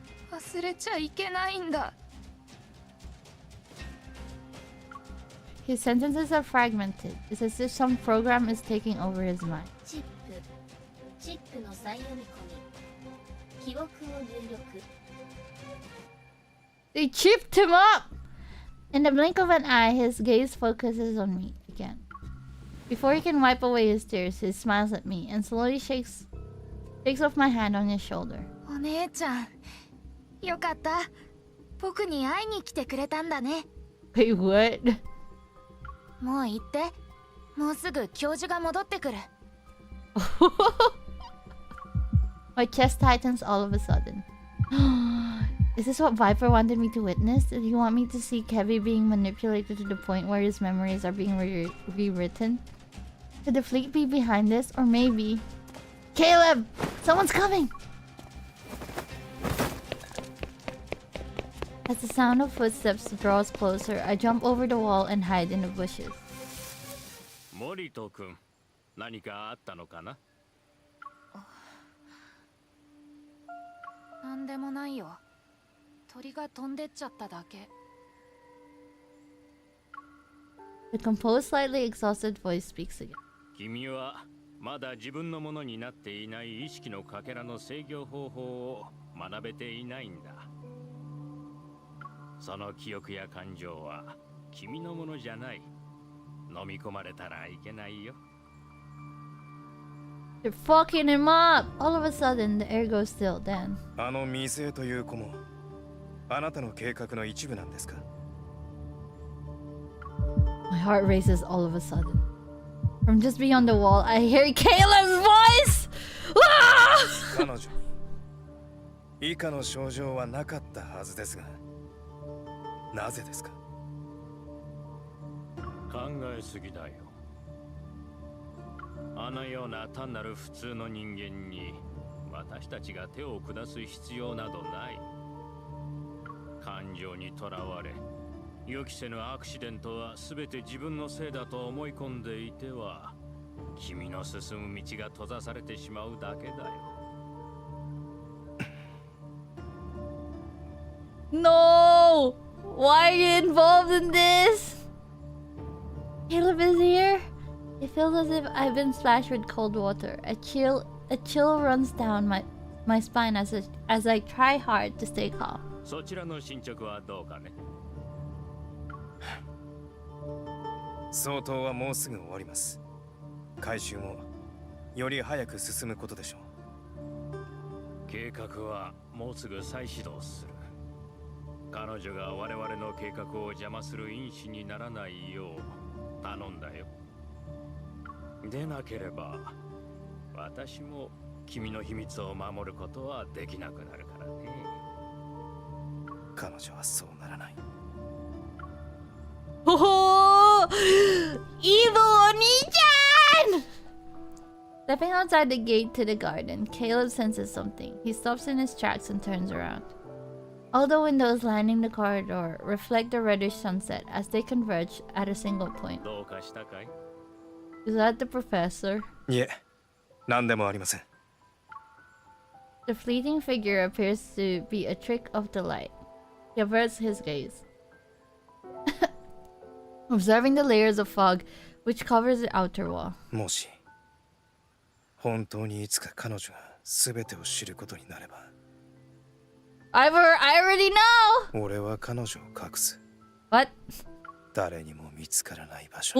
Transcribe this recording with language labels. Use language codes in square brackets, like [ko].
[ja] 忘れちゃいけないんだ。 [en] His sentences are fragmented. It's as if some program is taking over his mind. [ja] チップの再読み込み。記憶を入力。 [en] They chipped him up! In the blink of an eye, his gaze focuses on me again. Before he can wipe away his tears, he smiles at me and slowly shakes off my hand on his shoulder. [ja] お姉ちゃん、よかった。僕に会いに来てくれたんだね。 [en] Wait, what? [ja] もう行って。もうすぐ教授が戻ってくる。 [en] My chest tightens all of a sudden. Is this what Viper wanted me to witness? Did he want me to see Kevy being manipulated to the point where his memories are being rewritten? Could the fleet be behind this? Or maybe... Caleb! Someone's coming! As the sound of footsteps draws closer, I jump over the wall and hide in the bushes. [ja] 森戸君、何かあったのかな？なんでもないよ。鳥が飛んでっちゃっただけ。 [en] The composed, slightly exhausted voice speaks again. [ja] 君はまだ自分のものになっていない意識のかけらの制御方法を学べていないんだ。その記憶や感情は君のものじゃない。飲み込まれたらいけないよ。 [en] They're fucking him up! All of a sudden, the air goes still. Then, [ja] あの水江という子もあなたの計画の一部なんですか？ [en] my heart races all of a sudden. From just beyond the wall, I hear Caleb's voice! Ah! [ja] 彼女に以下の症状はなかったはずですが、なぜですか？考えすぎだよ。あのような単なる普通の人間に私たちが手を下す必要などない。感情にとらわれ、予期せぬアクシデントは全て自分のせいだと思い込んでいては、君の進む道が閉ざされてしまうだけだよ。 [en] No! Why are you involved in this? Caleb is here. It feels as if I've been splashed with cold water. A chill runs down my spine as I try hard to stay calm. [ja] そちらの進捗はどうかね？相当はもうすぐ終わります。回収もより早く進むことでしょう。計画はもうすぐ再始動する。彼女が我々の計画を邪魔する因子にならないよう頼んだよ。でなければ私も君の秘密を守ることはできなくなるからね。彼女はそうならない。 [en] Oh! Evil Oni-chan! Stepping outside the gate to the garden, Caleb senses something. He stops in his tracks and turns around. All the windows lining the corridor reflect the reddish sunset as they converge at a single point. [ja] どうかしたかい？ [en] Is that the professor? [ja] いえ、何でもありません。 [en] The fleeting figure appears to be a trick of the light. He averts his gaze, observing the layers of fog which covers the outer wall. [ja] もし本当にいつか彼女が全てを知ることになれば、 [en] I already know! [ja] 俺は彼女を隠す。 [en] What? [ja] 誰にも見つからない場所。